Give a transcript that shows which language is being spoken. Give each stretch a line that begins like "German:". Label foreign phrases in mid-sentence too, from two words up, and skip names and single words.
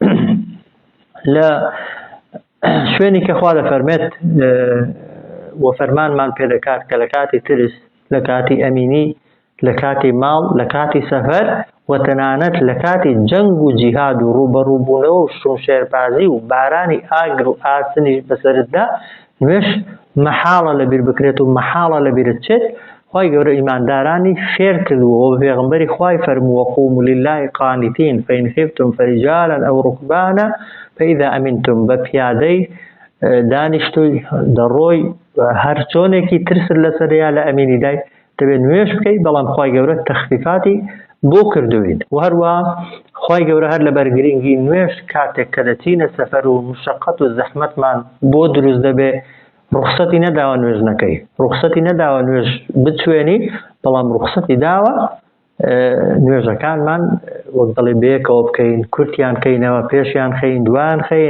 Central Kurdish: لە شوێنی کە خوا دەفەرمێت و فەرمانمان پێ دەکات کە لە کاتی ترس، لە کاتی ئەمینی، لە کاتی ماڵ، لە کاتی سەفەر و تەنانەت لە کاتی جەنگ و جیهاد و ڕوبەڕووبوونەوە و شوشێربازی و بارانی ئاگر و ئاسنیش بەسەرتدا نوێژ مەحاڵە لەبیر بکرێت و مەحاڵە لەبیرت چێت. خوای گەورە ئیماندارانی فێر کردووە و پێغەمبەری خوای فەرمووە
Arabic: وقوموا لله قانتین فإن خفتم فرجالا أو ركبانا فإذا أمنتم.
Central Kurdish: بە پیادەی دانیشتووی دەڕۆی هەر چۆنێکی ترست لەسەریا لە ئەمینیدای دەبێت نوێژ بکەیت، بەڵام خوای گەورە تەخفیفاتی بۆ کردوین. و هەروە خوای گەورە هەر لە بەرگرنگی نوێژ کاتێک کە دەچینە سەفەر و مشەقەت و زەحمەتمان بۆ دروست دەبێت ڕوخسەتی نەداوە نوێژ نەکەی، ڕوخسەتی نەداوە نوێژ بتوێنی، بەڵام ڕوخسەتی داوە نوێژەکانمان وەک دەڵێ بەیەکەوە بکەین، کورتیان کەینەوە، پێشیان خەین، دوایان خەین.